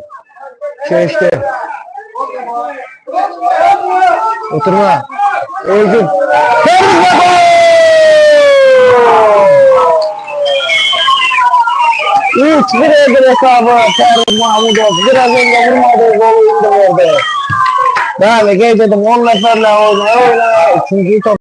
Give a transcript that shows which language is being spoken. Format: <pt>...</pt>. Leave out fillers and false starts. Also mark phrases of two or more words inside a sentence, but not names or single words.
<tr>Geçti. Oturma. Özgün. Fariz ve gol!</tr> <az>3-1 edir hesabı Fariz Mahmudov.</az> <tr>Biraz önce vurmadığı golü indi verdi.</tr> <az>Bəli, qeyd edim 10 nəfərlə oyna. 3-cü top.</az>